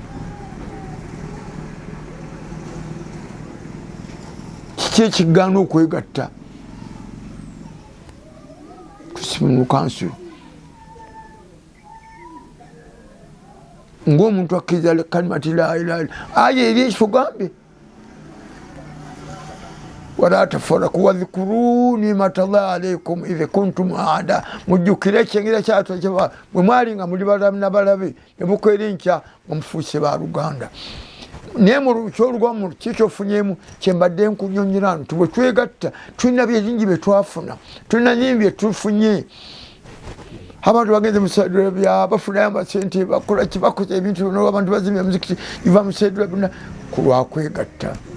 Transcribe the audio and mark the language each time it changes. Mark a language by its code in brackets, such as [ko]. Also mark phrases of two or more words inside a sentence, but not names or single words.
[lg] Kiki ekigaana okwegatta ku Civil Council ng'omuntu akkiriza [ar] كلمة لا إله [lg] aya eri ekitugambye [ar] ولا تفرقوا واذكروا نعمة الله عليكم إذ كنتم أعداء [lg] mujjukire ekyengira kyatwe kyaba bwe mwali nga muli balamu nabalabe ne bukeera enkya nga mufuuse ba Luganda. Naye mu kyolugamu kikyofunyemu kyembadde nkunyonyera nti bwe twegatta tulina byebingi bye twafuna tulina nyingi bye tufunye. Abantu bagenze mu Saudi Arabia bafunayo amasente bakola kibakoze ebintu bino abantu bazimya muzikiti biva mu Saudi Arabia ku lwa kwegatta.